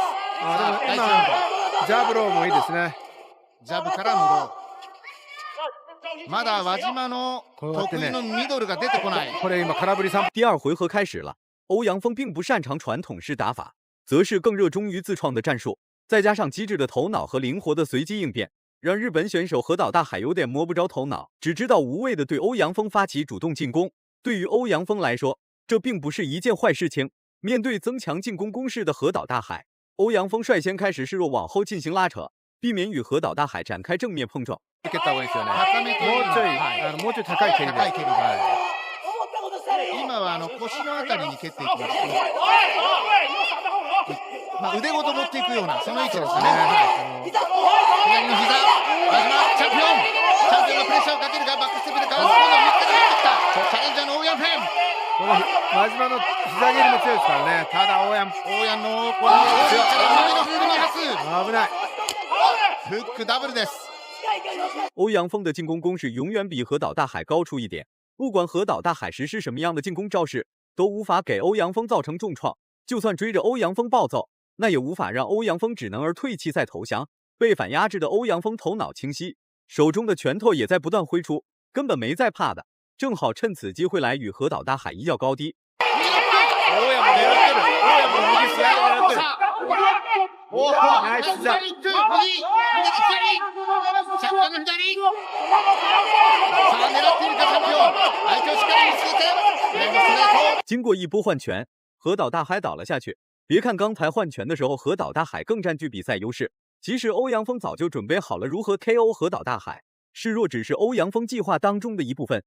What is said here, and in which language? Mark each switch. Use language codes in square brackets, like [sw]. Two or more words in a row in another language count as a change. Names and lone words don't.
[ja] あでも今ジャブローもいいですね。ジャブからのロー。まだ輪島の得意のミドルが出てこない。これ今空振り3。 [zh] 第2回合开始了，欧陽鋒并不擅长传统式打法，则是更热衷于自创的战术，再加上机智的头脑和灵活的随机应变，让日本选手河岛大海有点摸不着头脑，只知道无谓的对欧陽鋒发起主动进攻。对于欧阳锋来说，这并不是一件坏事情。面对增强进攻攻势的河岛大海，欧阳锋率先开始示弱，往后进行拉扯，避免与河岛大海展开正面碰撞。 [ja] もうちょい高い蹴りで。今は腰のあたりに蹴っていきました。腕ごと持っていくようなその位置ですね。左の膝、輪島チャンピオンがプレッシャーをかけるがバックステップでガードスピードを見つけて入ってきた。チャレンジャーのオーヤンフェン。この輪島の膝蹴りも強いですからね。ただ、オーヤンのこの右のフールに発。危ない。フックダブルです。 [zh] 欧阳锋的进攻攻势永远比河岛大海高出一点，不管河岛大海实施什么样的进攻招式，都无法给欧阳锋造成重创。就算追着欧阳锋暴揍，那也无法让欧阳锋只能退气再投降。被反压制的欧阳锋头脑清晰，手中的拳头也在不断挥出，根本没在怕的，正好趁此机会来与河岛大海一较高低。 [ja] 大山も狙ってる。大山も右スライド狙ってる。おー、ナイスだ。 [zh] 经过一波换拳，河岛大海倒了下去。别看刚才换拳的时候河岛大海更占据比赛优势，其实欧阳锋早就准备好了如何 KO 河岛大海，示弱只是欧阳锋计划当中的一部分。